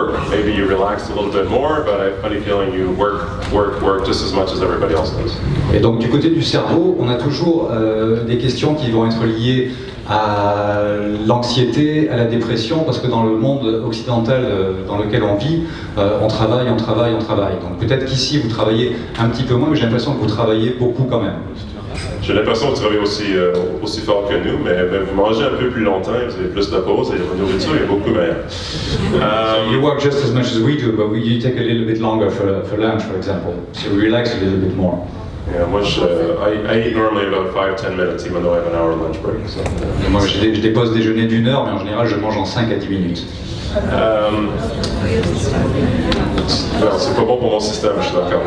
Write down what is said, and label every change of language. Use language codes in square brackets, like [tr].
[en] Maybe you relax a little bit more, but I have a funny feeling you work just as much as everybody else does. [fr] Et donc du côté du cerveau, on a toujours des questions qui vont être liées à l'anxiété, à la dépression, parce que dans le monde occidental dans lequel on vit, on travaille. Donc peut-être qu'ici vous travaillez un petit peu moins, mais j'ai l'impression que vous travaillez beaucoup quand même. J'ai l'impression que vous travaillez aussi fort que nous, mais vous mangez un peu plus longtemps, vous avez plus de pauses et votre nourriture est beaucoup meilleure. [en] You work just as much as we do, but you take a little bit longer for lunch, for example. So we relax a little bit more. Yeah, I eat normally about 5-10 minutes, even though I have an hour lunch break. So. [fr] Moi, je dépose déjeuner d'1 heure, mais en général, je mange en 5 à 10 minutes. C'est pas bon pour mon système, je suis d'accord.